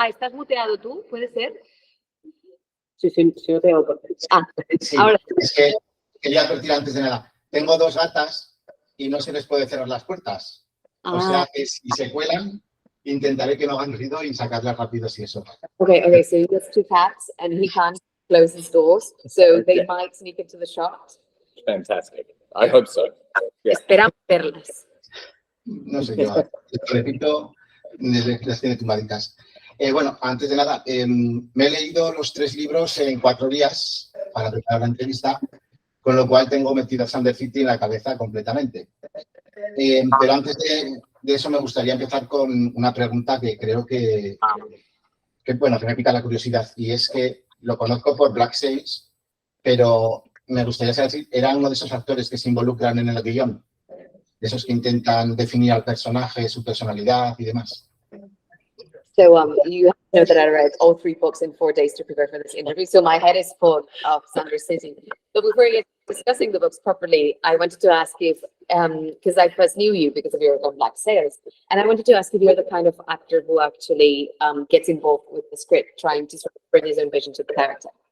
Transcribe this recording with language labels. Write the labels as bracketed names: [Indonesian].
[Spanish] Ah, ¿estás muteado tú? ¿Puede ser? Sí, no te hago perfecto. Ah, sí, ahora. Es que quería advertir antes de nada. Tengo 2 gatas y no se les puede cerrar las puertas. O sea que si se cuelan, intentaré que no hagan ruido y sacarlas rápido si eso. [English] Okay, so he has 2 cats and he can't close his doors, so they might sneak into the shop. Fantastic. I hope so. Yeah. [Spanish] Esperamos verlas. No sé, yo repito, las tiene tumbaditas. Bueno, antes de nada, me he leído los 3 libros en 4 días para preparar la entrevista, con lo cual tengo metido a Sunder City en la cabeza completamente. Pero antes de eso me gustaría empezar con una pregunta que creo que me pica la curiosidad, y es que lo conozco por Black Sails, pero me gustaría saber si era uno de esos actores que se involucran en el guión, de esos que intentan definir al personaje, su personalidad y demás. [English] So you know that I read all 3 books in 4 days to prepare for this interview. So my head is full of Sunder City. But before we get discussing the books properly, I wanted to ask if, because I first knew you because of your Black Sails, and I wanted to ask if you're the kind of actor who actually gets involved with the script, trying to sort of bring his own vision to the character.